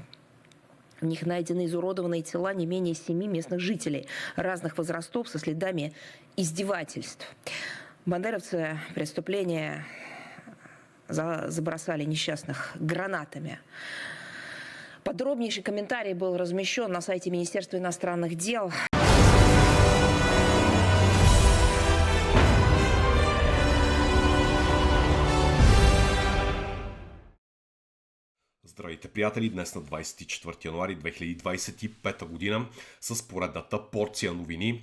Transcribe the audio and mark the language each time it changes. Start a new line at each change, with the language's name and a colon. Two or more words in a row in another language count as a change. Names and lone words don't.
Russian: В них найдены изуродованные тела не менее 7 местных жителей разных возрастов со следами издевательств. Бандеровцы преступления забросали несчастных гранатами. Подробнейший комментарий был размещен на сайте Министерства иностранных дел.
Bulgarian: Здравейте, приятели! Днес на 24 януари 2025 година с поредната порция новини.